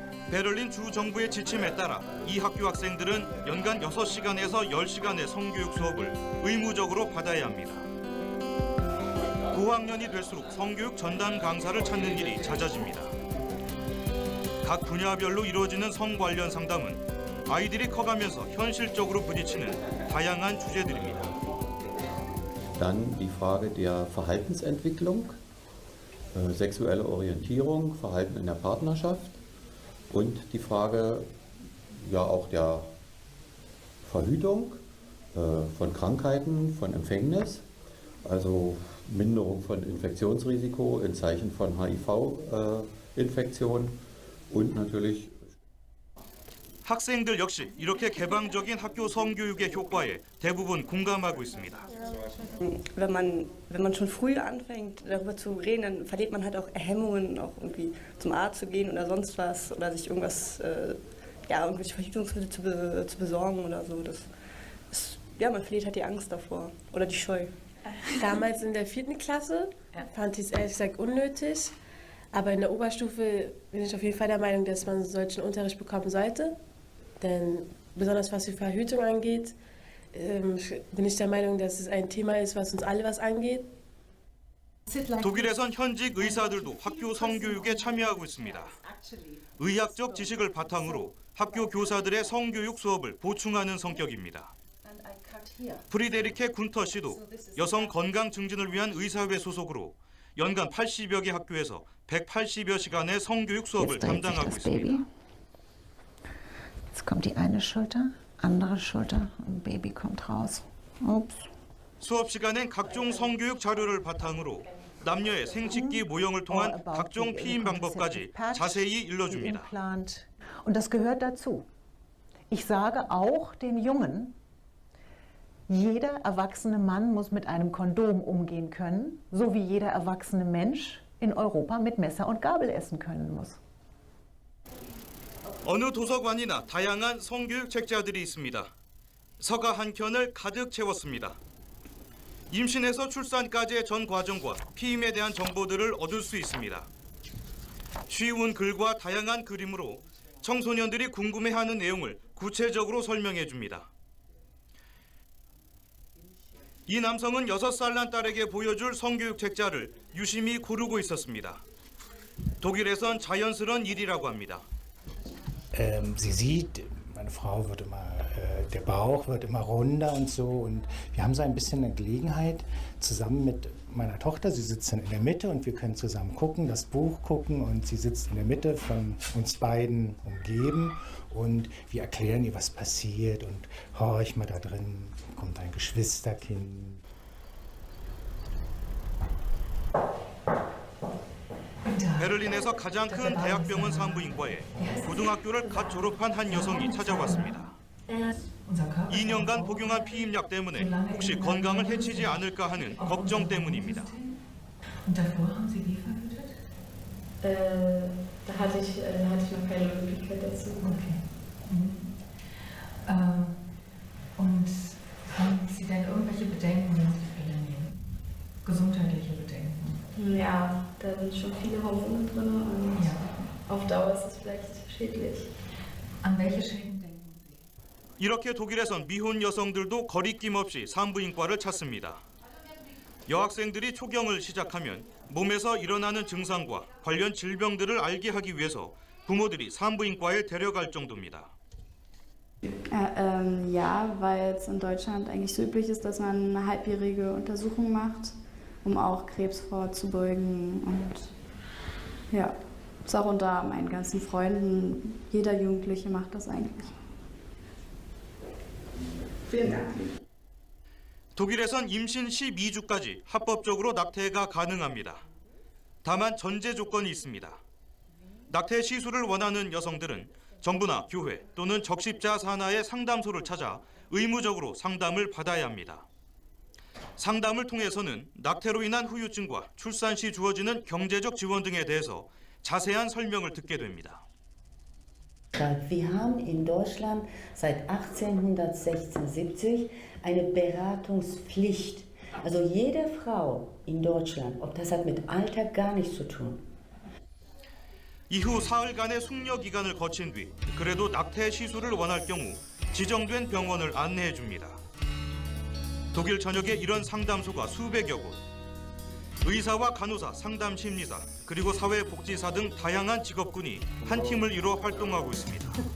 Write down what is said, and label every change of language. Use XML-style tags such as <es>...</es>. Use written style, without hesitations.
<ko>베를린 주 정부의 지침에 따라 이 학교 학생들은 연간 6시간에서 10시간의 성교육 수업을 의무적으로 받아야 합니다. 고학년이 될수록 성교육 전담 강사를 찾는 일이 잦아집니다. 각 분야별로 이루어지는 성 관련 상담은 아이들이 커가면서 현실적으로 부딪히는 다양한 주제들입니다.</ko> <de>Dann die Frage der Verhaltensentwicklung, sexuelle Orientierung, Verhalten in der Partnerschaft und die Frage ja auch der Verhütung von Krankheiten, von Empfängnis, also Minderung von Infektionsrisiko in Zeichen von HIV Infektion und natürlich</de> <ko>학생들 역시 이렇게 개방적인 학교 성교육의 효과에 대부분 공감하고 있습니다.</ko> <de>Wenn man schon früh anfängt, darüber zu reden, dann verliert man halt auch Hemmungen, auch irgendwie zum Arzt zu gehen oder sonst was oder sich irgendwas, irgendwelche Verhütungsmittel zu besorgen oder so. Man verliert halt die Angst davor oder die Scheu. Damals in der 4. Klasse fand ich es ehrlich gesagt unnötig, aber in der Oberstufe bin ich auf jeden Fall der Meinung, dass man solchen Unterricht bekommen sollte. Denn besonders was die Verhütung angeht, bin ich der Meinung, dass es ein Thema ist, was uns alle was angeht.</de> <ko>독일에선 현직 의사들도 학교 성교육에 참여하고 있습니다. 의학적 지식을 바탕으로 학교 교사들의 성교육 수업을 보충하는 성격입니다. 프리데리케 군터 씨도 여성 건강 증진을 위한 의사회 소속으로 연간 80여 개 학교에서 180여 시간의 성교육 수업을 담당하고 있습니다.</ko> <de>Jetzt kommt die eine Schulter, andere Schulter und Baby kommt raus. Ups.</de> <ko>수업 시간엔 각종 성교육 자료를 바탕으로 남녀의 생식기 모형을 통한 각종 피임 방법까지 자세히 일러줍니다.</ko> <de>Und das gehört dazu. Ich sage auch den Jungen, jeder erwachsene Mann muss mit einem Kondom umgehen können, so wie jeder erwachsene Mensch in Europa mit Messer und Gabel essen können muss.</de> <ko>어느 도서관이나 다양한 성교육 책자들이 있습니다. 서가 한 켠을 가득 채웠습니다. 임신에서 출산까지의 전 과정과 피임에 대한 정보들을 얻을 수 있습니다. 쉬운 글과 다양한 그림으로 청소년들이 궁금해하는 내용을 구체적으로 설명해 줍니다. 이 남성은 6살 난 딸에게 보여줄 성교육 책자를 유심히 고르고 있었습니다. 독일에선 자연스러운 일이라고 합니다.</ko> <de>Sie sieht, meine Frau wird immer, der Bauch wird immer runder und so. Und wir haben so ein bisschen eine Gelegenheit zusammen mit meiner Tochter. Sie sitzt dann in der Mitte und wir können zusammen gucken, das Buch gucken. Und sie sitzt in der Mitte von uns beiden umgeben. Und wir erklären ihr, was passiert. Und horch mal, da drin kommt ein Geschwisterkind.</de> <ko>베를린에서 가장 큰 대학병원 산부인과에 고등학교를 갓 졸업한 한 여성이 찾아왔습니다. 2년간 복용한 피임약 때문에 혹시 건강을 해치지 않을까 하는 걱정 때문입니다.</ko> <de>Da hatte ich noch keine Möglichkeit dazu. Okay. Und haben Sie denn irgendwelche Bedenken, wenn Sie die Pille nehmen? Gesundheitliche Bedenken? Ja, da sind schon viele Hormone drin und auf Dauer ist es vielleicht schädlich. An welche Schäden denken Sie?</de> <ko>이렇게 독일에선 미혼 여성들도 거리낌 없이 산부인과를 찾습니다. 여학생들이 초경을 시작하면 몸에서 일어나는 증상과 관련 질병들을 알게 하기 위해서 부모들이 산부인과에 데려갈 정도입니다.</ko> <de>Ja, weil es in Deutschland eigentlich so üblich ist, dass man eine halbjährige Untersuchung macht, um auch Krebs vorzubeugen. Und ja, ist auch unter meinen ganzen Freunden, jeder Jugendliche macht das eigentlich. Vielen Dank.</de> <ko>독일에선 임신 12주까지 합법적으로 낙태가 가능합니다. 다만 전제 조건이 있습니다. 낙태 시술을 원하는 여성들은 정부나 교회 또는 적십자 산하의 상담소를 찾아 의무적으로 상담을 받아야 합니다. 상담을 통해서는 낙태로 인한 후유증과 출산 시 주어지는 경제적 지원 등에 대해서 자세한 설명을 듣게 됩니다.</ko> <de>Wir haben in Deutschland seit 1876 eine Beratungspflicht. Also jede Frau in Deutschland, ob das hat mit Alter gar nichts zu tun.</de> <ko>이후 사흘간의 숙려 기간을 거친 뒤 그래도 낙태 시술을 원할 경우 지정된 병원을 안내해 줍니다. 독일 전역에 이런 상담소가 수백여 곳. 의사와 간호사, 상담 심리사, 그리고 사회복지사 등 다양한 직업군이 한 팀을 이뤄 활동하고 있습니다.</ko>